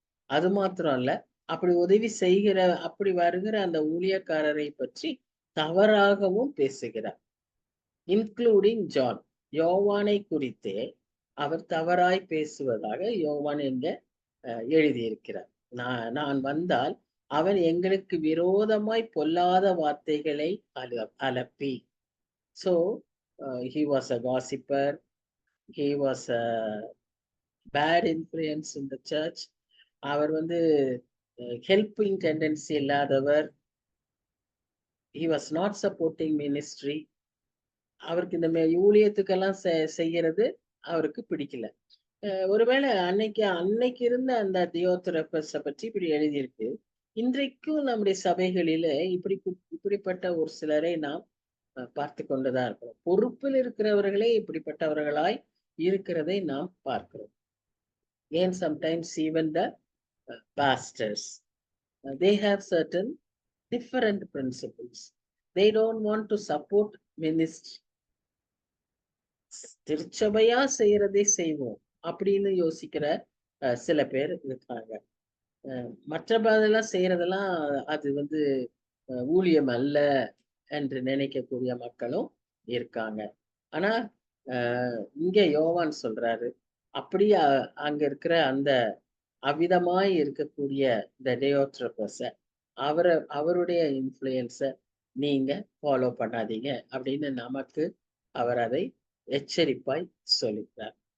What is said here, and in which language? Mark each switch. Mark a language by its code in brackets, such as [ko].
[ta] அது மாத்திரம் இல்ல, அப்படி உதவி அப்படி வருகிற அந்த ஊழியக்காரரை பற்றி தவறாகவும் பேசுகிறார். இன்க்ளூடிங் ஜான், யோவானை குறித்தே அவர் தவறாய் பேசுவதாக யோவான் எங்க எழுதியிருக்கிறார். நான் வந்தால் அவன் எங்களுக்கு விரோதமாய் பொல்லாத வார்த்தைகளை Alleppey. [en] So he was a gossiper, he was a bad influence in the church. [ta] Our helping tendency இல்லாதவர். [en] he was not supporting ministry. [ta] அவருக்கு இந்த ஊழியத்துக்கெல்லாம் செய்யறது அவருக்கு பிடிக்கல. ஒருவேளை அன்னைக்கு இருந்த அந்த தியோத்ரபஸை பற்றி இப்படி எழுதியிருக்கு. இன்றைக்கும் நம்முடைய சபைகளில இப்படிப்பட்ட ஒரு சிலரை நாம் பார்த்து கொண்டுதான் இருக்கிறோம். பொறுப்பில் இருக்கிறவர்களே இப்படிப்பட்டவர்களாய் இருக்கிறதை நாம் பார்க்கிறோம். [en] ஏன் sometimes even the pastors they have certain different principles. They don't want to support ministry. [ta] திருச்சபையா செய்யறதை செய்வோம் அப்படின்னு யோசிக்கிற சில பேர் இருக்காங்க. மற்ற பாதெல்லாம் செய்யறதெல்லாம் அது வந்து ஊழியம் அல்ல என்று நினைக்கக்கூடிய மக்களும் இருக்காங்க. ஆனா இங்க யோவான் சொல்றாரு, அப்படியே அங்க இருக்கிற அந்த அவ்விதமாய் இருக்கக்கூடிய இந்த டெயோட்ரோபஸ அவருடைய இன்ஃப்ளூயன்ஸ நீங்க ஃபாலோ பண்ணாதீங்க அப்படின்னு நமக்கு அவர் அதை எச்சரிப்பாய் சொல்லிட்டார்.